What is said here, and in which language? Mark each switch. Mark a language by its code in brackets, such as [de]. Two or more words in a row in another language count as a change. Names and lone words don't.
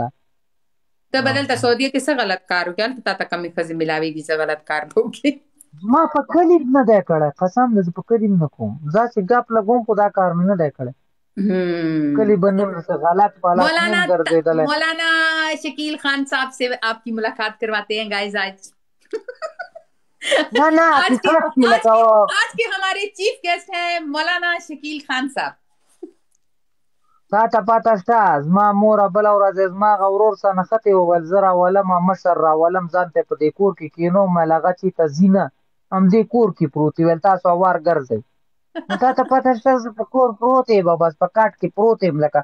[ps] ته به دلته سعودیه کې څه غلط کار وکړې هلته تا ته کمې ښځې ملاوېږي څه غلط کار به وکړې ما په کلي نه دی کړی قسم دی زه په کلي نه کوم ځا چې ګپ لګوم خو دا کار مې نه دی کړی کلي به نیم څه غلط پلط نیم ګرځېدلی [ur] مولانا شکیل خان صاحب سے آپ کی ملاقات کرواتے ہیں گائز آج [ps] نه نه [ur] آج کے [ps] حقیقت کې لکه [ur] آج کے ہمارے [en] chief guest [ur] ہیں مولانا شکیل خان صاحب [ps] تا ته پته شته زما موره بله ورځ یې زما هغه ورور څه نښتې وویل زه راولم مشر راولم ځان ته یې په دې کور کې کښېنوم ویل هغه چېرته ځي نه همدې کور کې پروت وي ویل تاسو هوار ګرځئ نو تا ته پته شته زه په کور پروت یم بس په کاټ کې پروت یم لکه